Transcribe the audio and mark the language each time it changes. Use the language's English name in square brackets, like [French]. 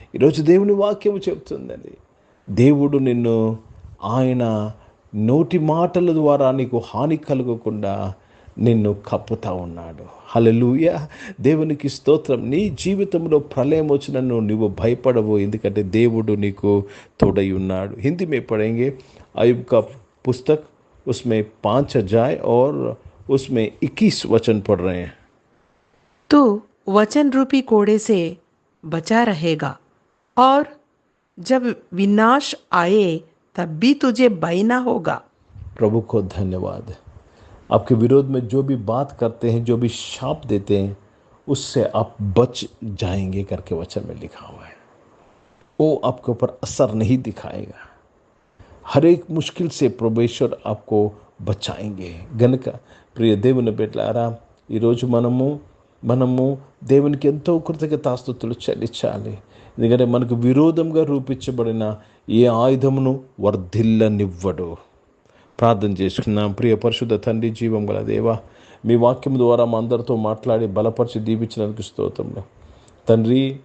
[Telugu] ఈరోజు దేవుని వాక్యము చెప్తుందండి, దేవుడు నిన్ను ఆయన నోటి మాటల ద్వారా నీకు హాని కలగకుండా నిన్ను కప్పుతా ఉన్నాడు. హల్లెలూయా. దేవునికి స్తోత్రం. నీ జీవితంలో ప్రళయం వచ్చినను నువ్వు భయపడవు, ఎందుకంటే దేవుడు నీకు తోడై ఉన్నాడు. [Hindi] హిందీ में पढ़ेंगे अय्यूब का पुस्तक, उसमें 5 अध्याय और उसमें 21 वचन पढ़ रहे हैं. तू वचन रूपी कोड़े से बचा रहेगा और जब विनाश आए तब भी तुझे भय ना होगा. प्रभु को धन्यवाद. आपके विरोध में जो भी बात करते हैं, जो भी शाप देते हैं, उससे आप बच जाएंगे करके वचन में लिखा हुआ है. वो आपके ऊपर असर नहीं दिखाएगा. हर एक मुश्किल से परमेश्वर आपको बचाएंगे. [Telugu] గనుక ప్రియ దేవుని బిడ్డలారా, ఈరోజు మనము దేవునికి ఎంతో కృతజ్ఞతాస్తుతులు చెల్లించాలి. ఎందుకంటే మనకు విరోధంగా రూపించబడిన ఏ ఆయుధమును వర్ధిల్లనివ్వడు. ప్రార్థన చేసుకున్నాం. ప్రియ పరిశుద్ధ తండ్రి, జీవం గల దేవా, మీ వాక్యం ద్వారా మా అందరితో మాట్లాడి బలపరిచి దీవించినందుకు స్తోత్రములు తండ్రి.